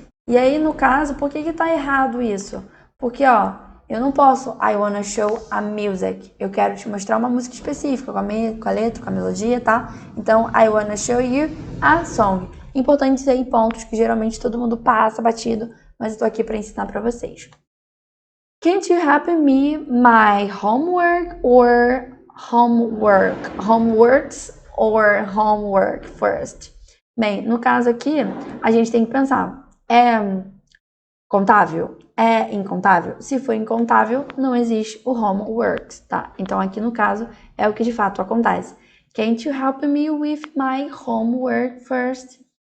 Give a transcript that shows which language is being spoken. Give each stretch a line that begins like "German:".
Portuguese: E aí, no caso, por que tá errado isso? Porque, ó, eu não posso
English: I wanna show a music.
Portuguese: Eu quero te mostrar uma música específica, com a letra, com a melodia, tá? Então,
English: I wanna show you a song.
Portuguese: Importante aí pontos que geralmente todo mundo passa batido, mas eu tô aqui para ensinar para vocês.
English: Can't you help me my homework or homeworks or homework first?
Portuguese: Bem, no caso aqui, a gente tem que pensar, é contável? É incontável? Se for incontável, não existe o homeworks, tá? Então aqui no caso, é o que de fato acontece.
English: Can't you help me with my homework first?